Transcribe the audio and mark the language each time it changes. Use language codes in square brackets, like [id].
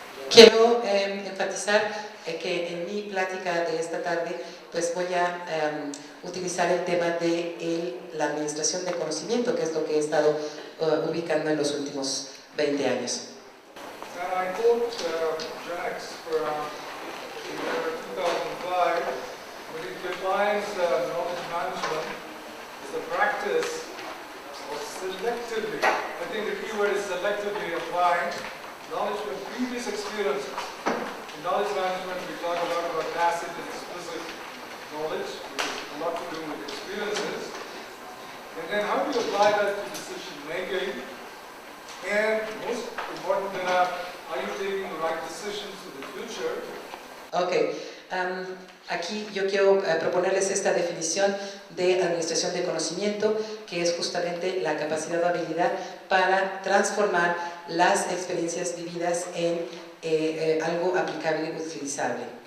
[es] Quiero enfatizar que en mi plática de esta tarde pues voy a utilizar el tema de la administración de conocimiento, que es lo que he estado ubicando en los últimos 20 años. [en] And I quote Jax from the year 2005, when he defines knowledge management as the practice of selectively, I think the key word is selectively applying knowledge from previous experiences. In knowledge management, we talk a lot about tacit and explicit knowledge, which has a lot to do with experiences. And then how do you apply that to decision making? And most important than that, are you taking the right decisions for the future? [es] Ok, aquí yo quiero proponerles esta definición de administración de conocimiento, que es justamente la capacidad o habilidad para transformar las experiencias vividas en algo aplicable y utilizable.